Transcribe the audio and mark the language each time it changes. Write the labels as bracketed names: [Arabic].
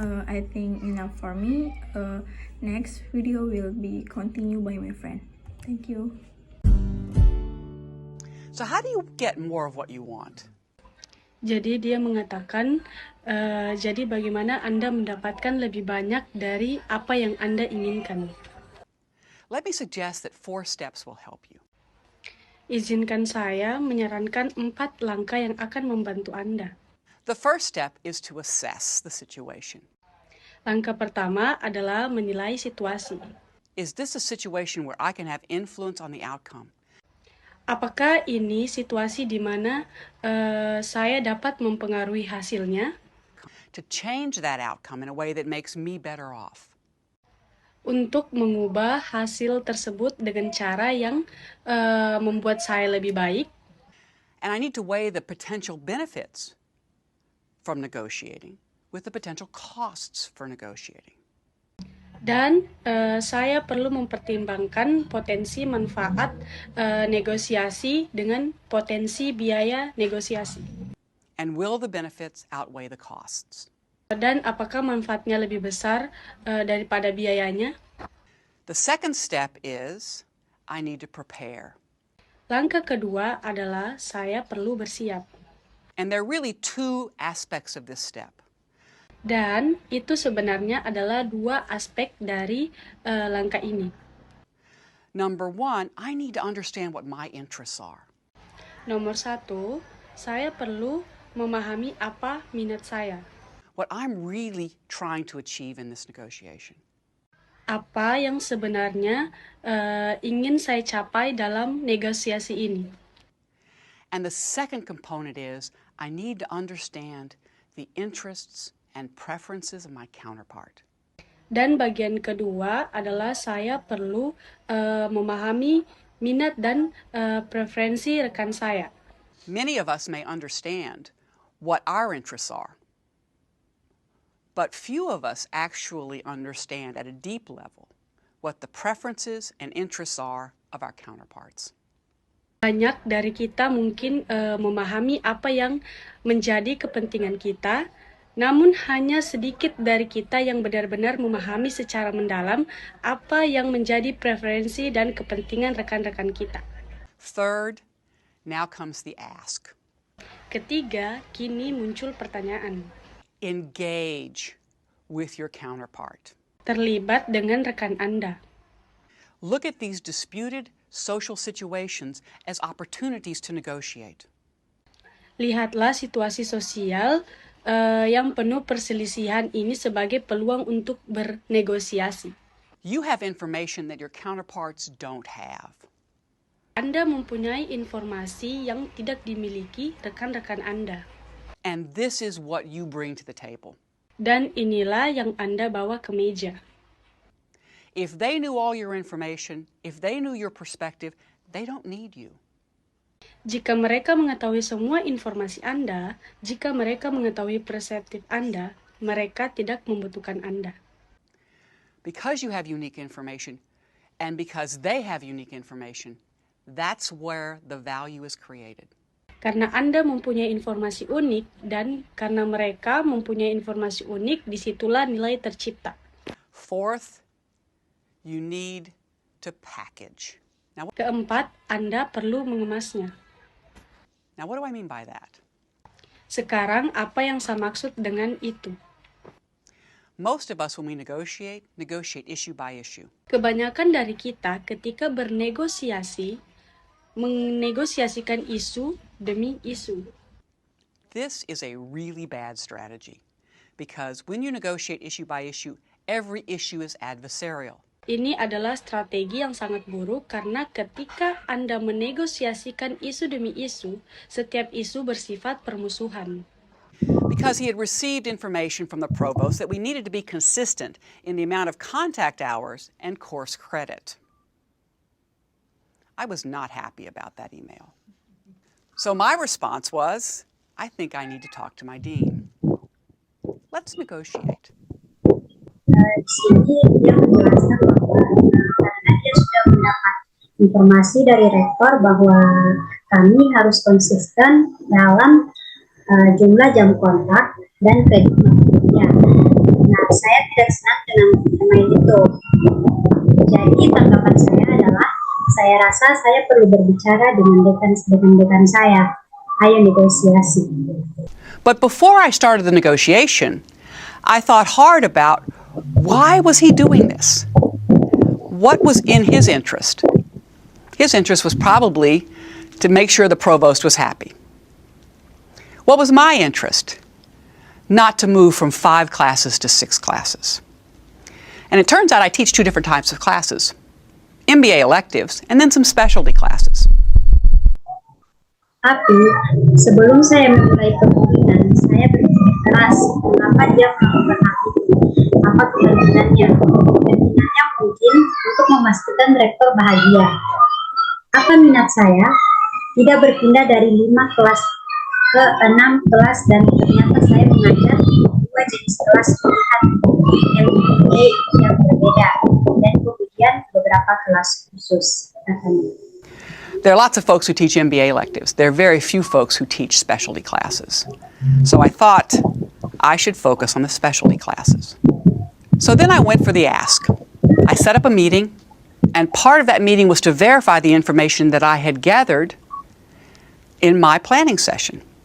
[English] I think enough for me. Next video will be continued by my friend. Thank you. So how do you get more of what you want? [Indonesian] Jadi dia mengatakan, jadi bagaimana Anda mendapatkan lebih banyak dari apa yang Anda inginkan? [English] Let me suggest that 4 steps will help you. [Indonesian] Izinkan saya menyarankan 4 langkah yang akan membantu Anda. [English] The first step is to assess the situation. [Indonesian] Langkah pertama adalah menilai situasi. [English] Is this a situation where I can have influence on the outcome? [Indonesian] Apakah ini situasi di mana saya dapat mempengaruhi hasilnya? [English] To change that outcome in a way that makes me better off. [Indonesian] Untuk mengubah hasil tersebut dengan cara yang membuat saya lebih baik. [English] And I need to weigh the potential benefits from negotiating with the potential costs for negotiating. [Indonesian] Dan saya perlu mempertimbangkan potensi manfaat negosiasi dengan potensi biaya negosiasi. [English] And will the benefits outweigh the costs? [Indonesian] Dan apakah manfaatnya lebih besar daripada biayanya? [English] The second step is I need to prepare. [Indonesian] Langkah kedua adalah saya perlu bersiap. [English] And there are really 2 aspects of this step. [Indonesian] Dan itu sebenarnya adalah 2 aspek dari langkah ini. [English] Number 1, I need to understand what my interests are. [Indonesian] Nomor 1, saya perlu memahami apa minat saya. [English] What I'm really trying to achieve in this negotiation. [Indonesian] apa yang sebenarnya ingin saya capai dalam negosiasi ini. [English] And the second component is I need to understand the interests and preferences of my counterpart. [Indonesian] Dan bagian kedua adalah saya perlu memahami minat dan preferensi rekan saya. [English] Many of us may understand what our interests are, but few of us actually understand at a deep level what the preferences and interests are of our counterparts. [Indonesian] Banyak dari kita mungkin memahami apa yang menjadi kepentingan kita, namun hanya sedikit dari kita yang benar-benar memahami secara mendalam apa yang menjadi preferensi dan kepentingan rekan-rekan kita. [English] Third, now comes the ask. [Indonesian] Ketiga, kini muncul pertanyaan. [English] Engage with your counterpart. [Indonesian] Terlibat dengan rekan Anda. [English] Look at these disputed social situations as opportunities to negotiate. [Indonesian] Lihatlah situasi sosial yang penuh perselisihan ini sebagai peluang untuk bernegosiasi. [English] You have information that your counterparts don't have. [Indonesian] Anda mempunyai informasi yang tidak dimiliki rekan-rekan Anda. [English] And this is what you bring to the table. [Indonesian] Dan inilah yang Anda bawa ke meja. [English] If they knew all your information, if they knew your perspective, they don't need you. [Indonesian] Jika mereka mengetahui semua informasi Anda, jika mereka mengetahui perseptif Anda, mereka tidak membutuhkan Anda. [English] Because you have unique information, and because they have unique information, that's where the value is created. [Indonesian] Karena Anda mempunyai informasi unik, dan karena mereka mempunyai informasi unik, disitulah nilai tercipta. [English] Fourth, you need to package. [Indonesian] Keempat, Anda perlu mengemasnya. [English] Now, what do I mean by that? [Indonesian] Sekarang, apa yang saya maksud dengan itu? [English] Most of us, when we negotiate issue by issue. [Indonesian] Kebanyakan dari kita ketika bernegosiasi, menegosiasikan isu demi isu. [English] This is a really bad strategy because when you negotiate issue by issue, every issue is adversarial. [Indonesian] Ini adalah strategi yang sangat buruk karena ketika Anda menegosiasikan isu demi isu, setiap isu bersifat permusuhan. [English] Because he had received information from the provost that we needed to be consistent in the amount of contact hours and course credit. I was not happy about that email. So my response was, I think I need to talk to my dean. Let's negotiate. [Indonesian] Di sini dia menjelaskan bahwa karena dia sudah mendapat informasi dari rektor bahwa kami harus konsisten dalam jumlah jam kontak dan kredit materinya. Nah, saya tidak senang dengan tema itu. Jadi tanggapan saya adalah, saya rasa saya perlu berbicara dengan dekan saya. Ayo negosiasi. [English] But before I started the negotiation, I thought hard about why was he doing this? What was in his interest? His interest was probably to make sure the provost was happy. What was my interest? Not to move from 5 classes to 6 classes. And it turns out I teach 2 different types of classes. MBA electives and then some specialty classes. [Indonesian] Tapi sebelum saya memulai kepemimpinan, saya berpikir keras mengapa dia melakukan hal itu, apa kepentingannya. Kepentingannya mungkin untuk memastikan rektor bahagia. Apa minat saya? Tidak berpindah dari 5 kelas ke 6 kelas, dan ternyata saya mengajar 2 jenis kelas pilihan MBA yang berbeda, dan kemudian beberapa kelas khusus. [English] There are lots of folks who teach MBA electives. There are very few folks who teach specialty classes. So I thought I should focus on the specialty classes. So then I went for the ask. I set up a meeting, and part of that meeting was to verify the information that I had gathered in my planning session.